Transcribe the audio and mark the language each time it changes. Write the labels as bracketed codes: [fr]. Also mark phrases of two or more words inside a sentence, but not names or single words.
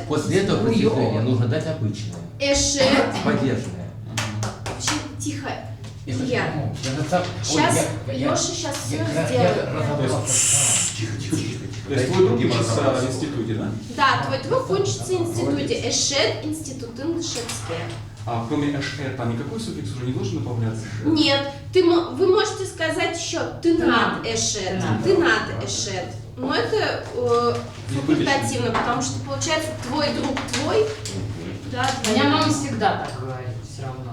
[ru] После этого протяжения нужно дать обычное. Эшет. Падежное. Вообще, тихо. Если Илья. почему? Я же сам- Сейчас Ой, я- Леша сейчас все я сделает. разобрался. То есть твой друг учится в институте, да? Да, твой друг учится в институте. [udm] Эшет, институтын дышецке. [ru] А кроме эшер, там никакой суффикс уже не должен добавляться? Нет, вы можете сказать еще [udm] ты над эшет, ты над эшет. [ru] Но это факультативно, потому что получается твой друг твой. Да, У меня мама всегда так говорит, все равно.